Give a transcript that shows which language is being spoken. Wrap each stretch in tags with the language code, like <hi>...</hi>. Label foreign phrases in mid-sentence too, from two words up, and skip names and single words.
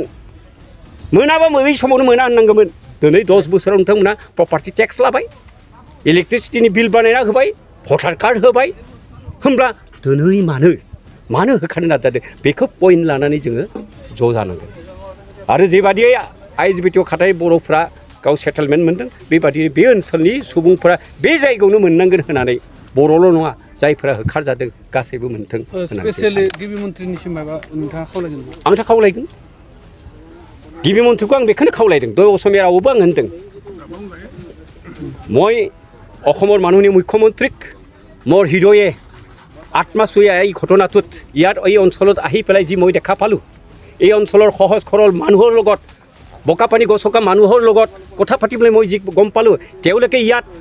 <brx>मोनाबा बै समावनो मोना होननांगौमोन दिनै 10 बोसोराव नोंथांमोना</brx> <en>property tax</en> <brx>लाबाय इलेक्ट्रिसिटिनि बिल बानायना होबाय</brx> <en>voter card</en> <brx>होबाय होमब्ला दिनै मानो होखानो नाजादों बेखौ पइन्ट लानानै जोङो ज' जानांगोन आरो जेबादियै ISBTआव खाथाय बर'फ्रा गाव सेटेलमेन्ट मोनदों बेबादि बे ओनसोलनि सुबुंफोरा बे जायगायावनो मोननांगोन होननानै बर'ल' नङा जायफोरा होखारजादों गासैबो मोनथों स्पेसियेलि गिबि मन्थ्रिनिसिम माबा नोंथाङा खावलायगोन आंथ' खावलायगोन गिबि मन्थ्रिखौ आं बेखौनो खावलायदों दय असमिया रावबो आं होनदों</brx> <as>মই অসমৰ মাননীয় মুখ্যমন্ত্ৰীক মোৰ হৃদয়ে আত্মা চুই এই ঘটনাটোত ইয়াত এই অঞ্চলত আহি পেলাই যি মই দেখা পালোঁ এই অঞ্চলৰ সহজ সৰল মানুহৰ লগত বোকাপানী গছকা মানুহৰ লগত কথা পাতিবলৈ মই যি গম পালোঁ তেওঁলোকে ইয়াত</as>